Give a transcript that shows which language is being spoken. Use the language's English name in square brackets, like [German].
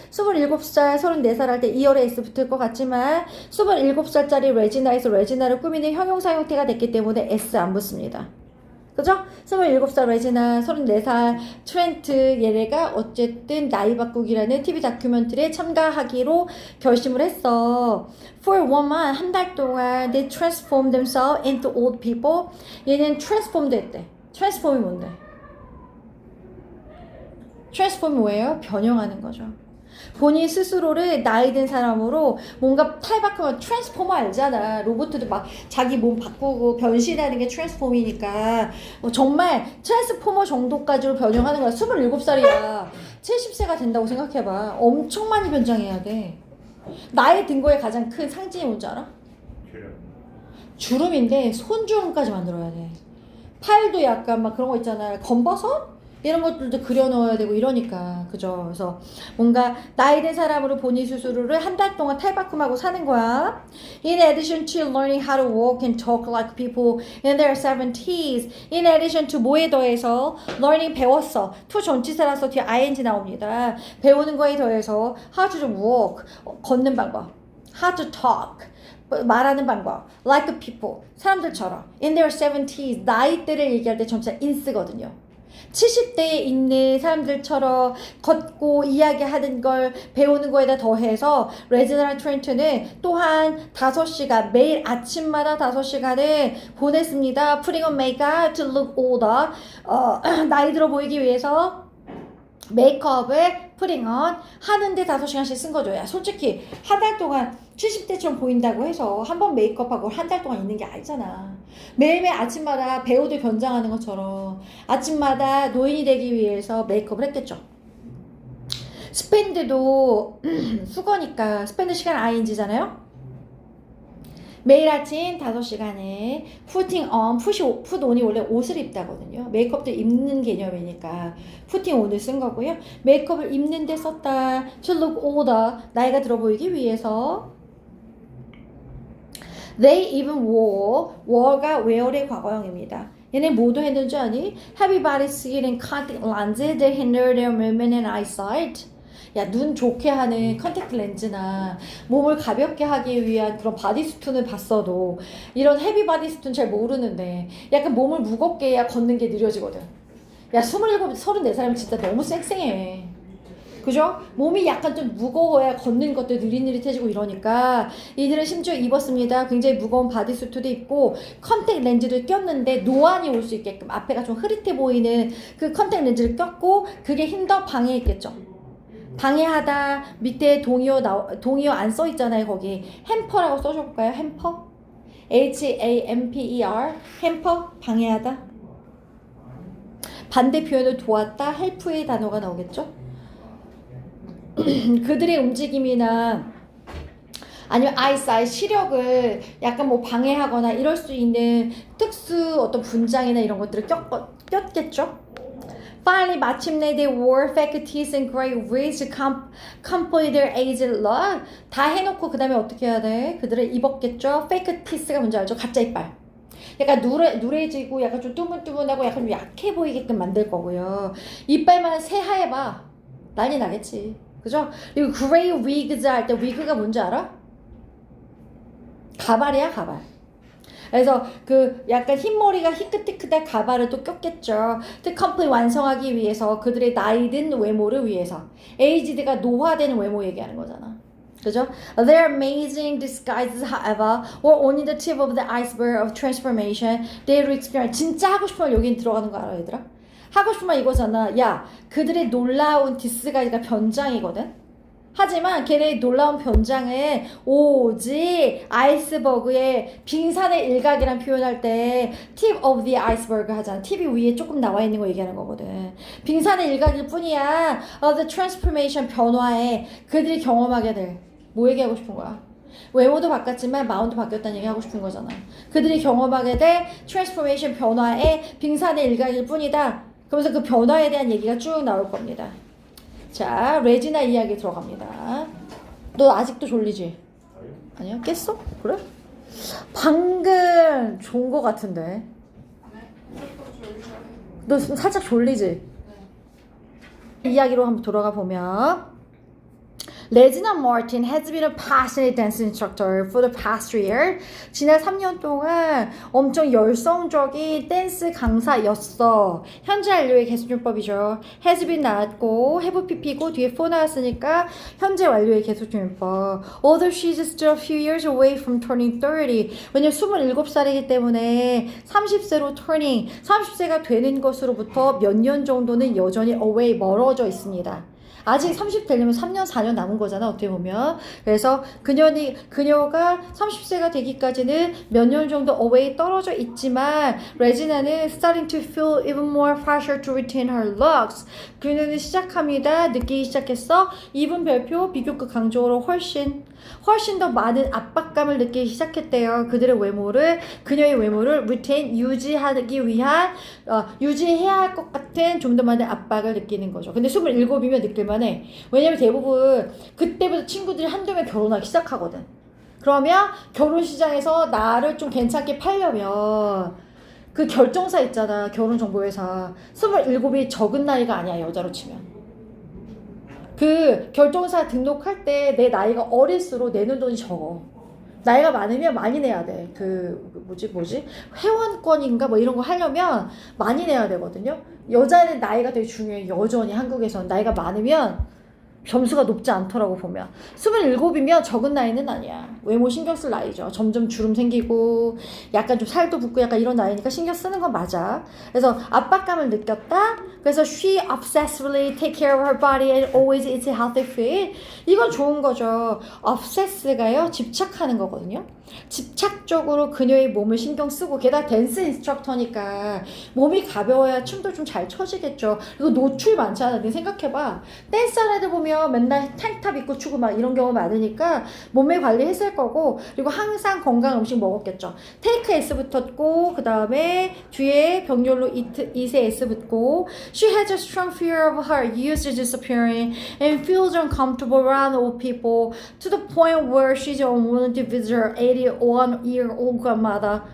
[Korean] 27살, 34살 할 때 2열에 S 붙을 것 같지만 27살짜리 레지나에서 레지나를 꾸미는 형용사 형태가 됐기 때문에 S 안 붙습니다. 그죠? 27살 레지나, 34살 트렌트 얘네가 어쨌든 나이 바꾸기라는 TV 다큐멘터리에 참가하기로 결심을 했어. [English] For 1 month, [Korean] 한 달 동안 [English] they transformed themselves into old people. [Korean] 얘는 transformed 했대. transform이 뭔데? transform이 뭐예요? 변형하는 거죠. 본인 스스로를 나이 든 사람으로 뭔가 탈바꿈 트랜스포머 알잖아. 로봇도 막 자기 몸 바꾸고 변신하는 게 트랜스포머이니까 정말 트랜스포머 정도까지로 변형하는 거야. 27살이야. 70세가 된다고 생각해봐. 엄청 많이 변장해야 돼. 나이 든 거에 가장 큰 상징이 뭔지 알아? 주름인데 손주름까지 만들어야 돼. 팔도 약간 막 그런 거 있잖아. 검버섯? 이런 것들도 그려 넣어야 되고 이러니까 그죠. 그래서 뭔가 나이 든 사람으로 본인 스스로를 한 달 동안 탈바꿈하고 사는 거야. [English] In addition to learning how to walk and talk like people in their 70s. In addition to [Korean] 뭐에 더해서 learning 배웠어. to 전치사라서 뒤에 ing 나옵니다. 배우는 거에 더해서 [English] how to walk [Korean] 걷는 방법. [English] how to talk [Korean] 말하는 방법. [English] like people [Korean] 사람들처럼. [English] in their 70s [Korean] 나이대를 얘기할 때 전치사 in 쓰거든요. 70대에 있는 사람들처럼 걷고 이야기하는 걸 배우는 거에다 더해서 레지나 트렌트는 또한 5시간 매일 아침마다 5시간을 보냈습니다. [English] Putting on makeup to look older. [Korean] 나이 들어 보이기 위해서 메이크업을 putting on 하는데 5시간씩 쓴 거죠. 야, 솔직히 한 달 동안 70대처럼 보인다고 해서 한 번 메이크업하고 한 달 동안 있는 게 아니잖아. 매일매일 아침마다 배우들 변장하는 것처럼 아침마다 노인이 되기 위해서 메이크업을 했겠죠. 스펜드도 수거니까 스펜드 시간 ing잖아요. 매일 아침 5시간에 putting on, put on이 원래 옷을 입다거든요. 메이크업도 입는 개념이니까 putting on을 쓴 거고요. 메이크업을 입는 데 썼다. [English] to look older, [Korean] 나이가 들어 보이기 위해서. [English] They even wore [Korean] 가 wear의 과거형입니다. 얘네 뭐도 했는 줄 아니? [English] Everybody [Korean] 쓰기는 [English] contact lenses that hinder their movement and eyesight. [Korean] 야, 눈 좋게 하는 컨택트 렌즈나 몸을 가볍게 하기 위한 그런 바디수트는 봤어도 이런 헤비 바디수트는 잘 모르는데 약간 몸을 무겁게 해야 걷는 게 느려지거든. 야, 27, 34살이면 진짜 너무 쌩쌩해. 그죠? 몸이 약간 좀 무거워야 걷는 것도 느릿느릿해지고 이러니까 이들은 심지어 입었습니다. 굉장히 무거운 바디수트도 입고 컨택 렌즈를 꼈는데 노안이 올 수 있게끔 앞에가 좀 흐릿해 보이는 그 컨택 렌즈를 꼈고 그게 힘더 방해했겠죠. 방해하다 밑에 동의어 안 써 있잖아요. 거기 햄퍼라고 써줄까요? 햄퍼? HAMPER 햄퍼 방해하다. 반대 표현을 도왔다 헬프의 단어가 나오겠죠. 그들의 움직임이나 아니면 eyesight, 시력을 약간 뭐 방해하거나 이럴 수 있는 특수 어떤 분장이나 이런 것들을 꼈겠죠? [English] Finally, [Korean] 마침내 [English] they wore fake teeth and great wigs to complete their aged look. [Korean] 다 해놓고 그 다음에 어떻게 해야 돼? 그들을 입었겠죠? fake teeth가 뭔지 알죠? 가짜 이빨. 약간 누래지고 약간 좀 뚜문뚜문하고 약간 좀 약해 보이게끔 만들 거고요. 이빨만 새하얘봐. 난리 나겠지. 그죠? 그리고 grey wigs 할 때 위그가 뭔지 알아? 가발이야, 가발. 그래서 그 약간 흰머리가 희끗희끗한 가발을 또 꼈겠죠. complete 완성하기 위해서 그들의 나이든 외모를 위해서. aged가 노화된 외모 얘기하는 거잖아. 그죠? [English] Their amazing disguises, however, were only the tip of the iceberg of transformation they would experience. [Korean] 진짜 하고 싶으면 여긴 들어가는 거 알아, 얘들아? 하고 싶으면 이거잖아. 야, 그들의 놀라운 디스가이즈가 변장이거든? 하지만 걔네의 놀라운 변장은 오직 아이스버그의 빙산의 일각이란 표현할 때 tip of the iceberg 하잖아. 팁이 위에 조금 나와 있는 거 얘기하는 거거든. 빙산의 일각일 뿐이야. [English] The transformation [Korean] 변화에 그들이 경험하게 될. 뭐 얘기하고 싶은 거야? 외모도 바뀌었지만 마음도 바뀌었다는 얘기 하고 싶은 거잖아. 그들이 경험하게 될 transformation 변화에 빙산의 일각일 뿐이다. 그러면서 그 변화에 대한 얘기가 쭉 나올 겁니다. 자, 레지나 이야기 들어갑니다. 너 아직도 졸리지? 아니야? 깼어? 그래? 방금 좋은 거 같은데. 너 살짝 졸리지? 이야기로 한번 돌아가 보면 [English] 레지나 마틴 has been a passionate dance instructor for the past 3 years. [Korean] 지난 3년 동안 엄청 열성적인 댄스 강사였어. 현재 완료의 개수준법이죠. has been 나왔고 have pp고 뒤에 for 나왔으니까 현재 완료의 개수준법. [English] Although she's still a few years away from turning 30. [Korean] 왜냐면 27살이기 때문에 30세로 turning, 30세가 되는 것으로부터 몇 년 정도는 여전히 away 멀어져 있습니다. 아직 30 되려면 3년, 4년 남은 거잖아, 어떻게 보면. 그래서 그녀가 30세가 되기까지는 몇 년 정도 away 떨어져 있지만, 레지나는 [English] starting to feel even more pressure to retain her looks. [Korean] 그녀는 시작합니다. 느끼기 시작했어. 이분 별표, 비교급 강조로 훨씬 더 많은 압박감을 느끼기 시작했대요. 그녀의 외모를 retain, 유지하기 위한, 유지해야 할 것 같은 좀 더 많은 압박을 느끼는 거죠. 근데 27이면 느낄만해. 왜냐면 대부분 그때부터 친구들이 한두 명 결혼하기 시작하거든. 그러면 결혼 시장에서 나를 좀 괜찮게 팔려면 그 결정사 있잖아, 결혼정보회사. 27이 적은 나이가 아니야, 여자로 치면. 그 결정사 등록할 때 내 나이가 어릴수록 내는 돈이 적어. 나이가 많으면 많이 내야 돼. 뭐지? 회원권인가 뭐 이런 거 하려면 많이 내야 되거든요. 여자는 나이가 되게 중요해. 여전히 한국에서는 나이가 많으면 점수가 높지 않더라고 보면. 27이면 적은 나이는 아니야. 외모 신경 쓸 나이죠. 점점 주름 생기고 약간 좀 살도 붓고 약간 이런 나이니까 신경 쓰는 건 맞아. 그래서 압박감을 느꼈다. 그래서 [English] she obsessively take care of her body and always eats healthy food. [Korean] 이건 좋은 거죠. obsess가요, 집착하는 거거든요. 집착적으로 그녀의 몸을 신경 쓰고, 게다가 댄스 인스트럭터니까 몸이 가벼워야 춤도 좀 잘 춰지겠죠. 그리고 노출 많잖아. 네 생각해봐. 댄스하는 애들 보면 맨날 탱탑 입고 추고 막 이런 경우 많으니까 몸매 관리했을 거고, 그리고 항상 건강한 음식 먹었겠죠. 테이크 S 붙었고, 그 다음에 뒤에 병렬로 이세 S 붙고, [English] she has a strong fear of her youth disappearing and feels uncomfortable around old people to the point where she's unwilling to visit her 81-year-old grandmother.